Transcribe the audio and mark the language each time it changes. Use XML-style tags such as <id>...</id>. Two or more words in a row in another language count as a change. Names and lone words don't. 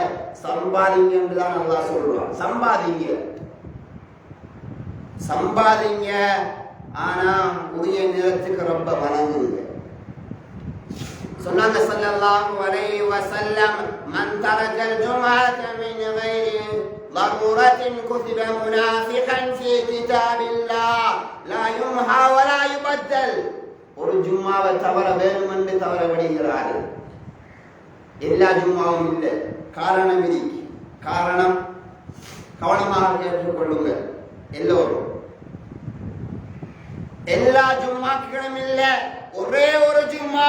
<ta>சம்பாதிங்க என்றுதான் அல்லாஹ் சொல்றான். சம்பாதிங்க, சம்பாதிங்க, ஆனா உரிய நேரத்துக்கு ரொம்ப வணங்குங்க.</ta> <ar>சொன்னாங்க صلى الله عليه وسلم من ترك الجمعة من غير ضرورة كتب منافقا في كتاب الله لا يمحى ولا يبدل.</ar> <ta>ஒரு ஜும்மாவை தவற வேணுமென்று தவற விடுகிறார்கள். எல்லா ஜும்மாவும் இல்லை, காரணம் இருக்கு. காரணம் கவனமாக கேட்டுக்கொள்ளுங்க எல்லோரும். எல்லா ஜும்மாக்களும் இல்லை, ஒரே ஒரு ஜும்மா.</ta>